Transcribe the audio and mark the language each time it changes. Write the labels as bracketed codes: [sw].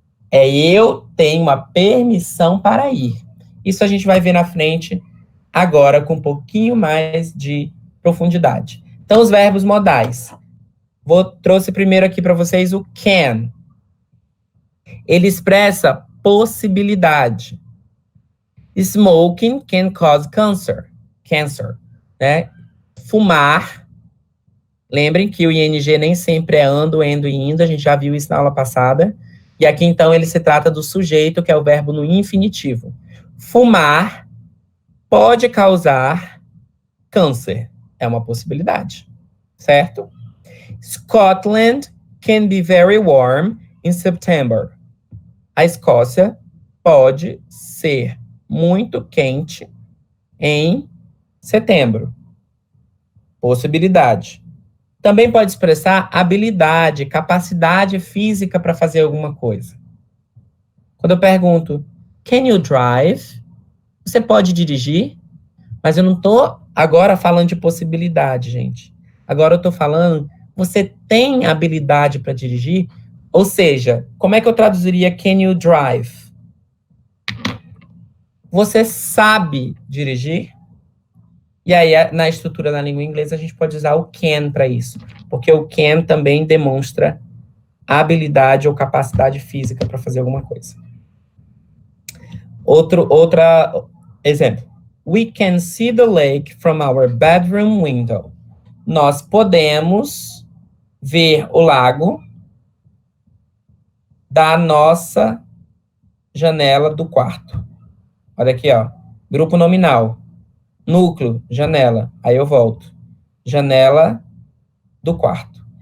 [pt] É eu tenho uma permissão para ir. Isso a gente vai ver na frente agora com um pouquinho mais de profundidade. Então, os verbos modais. Trouxe primeiro aqui para vocês o can. Ele expressa possibilidade. [en] Smoking can cause cancer. [pt] Né? Fumar. Lembrem que o ing nem sempre é ando, endo e indo. A gente já viu isso na aula passada. E aqui, então, ele se trata do sujeito, que é o verbo no infinitivo. Fumar pode causar câncer. É uma possibilidade. Certo? [en] Scotland can be very warm in September. [pt] A Escócia pode ser muito quente em setembro. Possibilidade. Também pode expressar habilidade, capacidade física para fazer alguma coisa. Quando eu pergunto, can you drive? Você pode dirigir? Mas eu não estou agora falando de possibilidade, gente. Agora eu estou falando, você tem habilidade para dirigir? Ou seja, como é que eu traduziria can you drive? Você sabe dirigir? E aí, na estrutura da língua inglesa, a gente pode usar o can para isso. Porque o can também demonstra habilidade ou capacidade física para fazer alguma coisa. Outro exemplo. [en] We can see the lake from our bedroom window. [pt] Nós podemos ver o lago da nossa janela do quarto. Olha aqui, ó. Grupo nominal. Núcleo, janela. Aí eu volto. Janela do quarto.